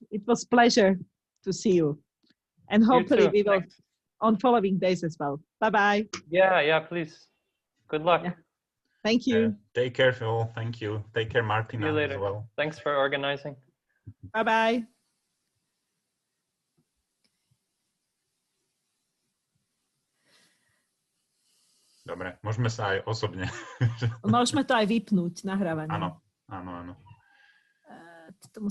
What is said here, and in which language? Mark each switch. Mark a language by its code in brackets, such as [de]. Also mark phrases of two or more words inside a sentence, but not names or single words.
[en] It was a pleasure to see you. And hopefully we will on following days as well. Bye-bye. Yeah, please. Good luck. Yeah. Thank you. Take care, Phil. Thank you. Take care, Martina, See you later. as well. Thanks for organizing. Bye-bye. [sk] Dobre, môžeme sa aj osobne. Môžeme to aj vypnúť, nahrávanie. Áno.